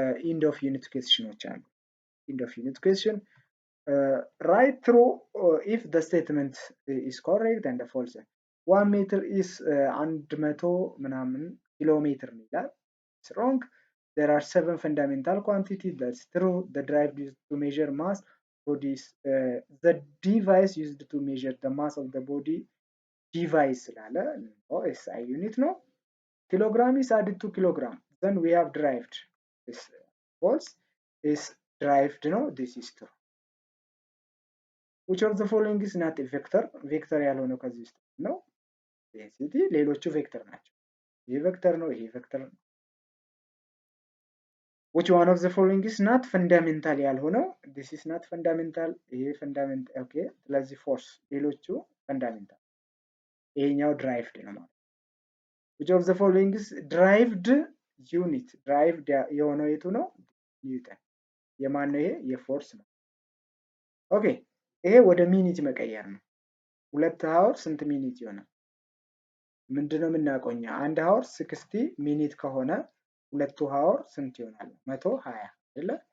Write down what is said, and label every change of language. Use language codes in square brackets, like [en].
[en] ኢንድ ኦፍ ዩኒት ኩዌስችኖች አሉ። ኢንድ ኦፍ ዩኒት ኩዌስችን write through if the statement is correct and false 1 meter is 100 ምናምን ኪሎ ሜትር ይላል። it's wrong. There are 7 fundamental quantities. That's true. The drive used to measure mass bodies the device used to measure the mass of the body device ስላለ SI unit ነው። kilogram is added to kilogram. Then we have derived. This false is derived ነው. This is true. which of the following is not a vector? [am] ቬክተር ያልሆነው ከዚህ ውስጥ ነው። ዴንሲቲ ሌሎቹ ቬክተር ናቸው። ይሄ ቬክተር ነው፣ ይሄ ቬክተር ነው። [en] which one of the following is not fundamental [am] ያልሆነው? [en] this is not fundamental። ይሄ fundamental ኦኬ። ስለዚህ ፎርስ ሌሎቹ fundamental። [am] ይሄኛው derived ነው ማለት። [en] which of the following is derived unit? [am] derived የሆነው የቱ ነው? ኒውተን። የማን ነው ይሄ? የፎርስ ነው። ኦኬ ይሄ ወደ ሚኒት መቀየር ነው። 2 ሃወር ስንት ሚኒት ይሆናል? ምንድነው የምናውቀው እኛ? 1 ሃወር 60 ሚኒት ከሆነ 2 ሃወር ስንት ይሆናል? 120 አይደለ?